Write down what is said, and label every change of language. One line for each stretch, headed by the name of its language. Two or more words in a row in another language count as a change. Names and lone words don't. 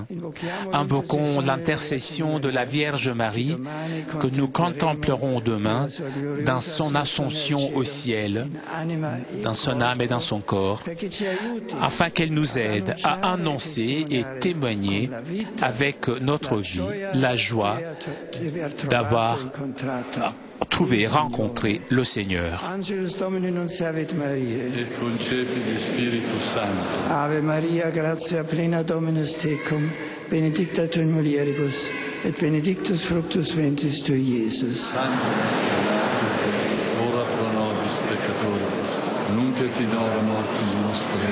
French: Invoquons l'intercession de la Vierge Marie que nous contemplerons demain dans son ascension au ciel, dans son âme et dans son corps, afin qu'elle nous aide à annoncer et témoigner avec notre vie la joie d'avoir trouvé et rencontré le Seigneur.
Latin: Ave Maria, gratia plena Dominus tecum, benedicta tu in mulieribus, et benedictus fructus ventris tui, Iesus. Ora pro nobis peccatoribus, nunc et in hora mortis nostre.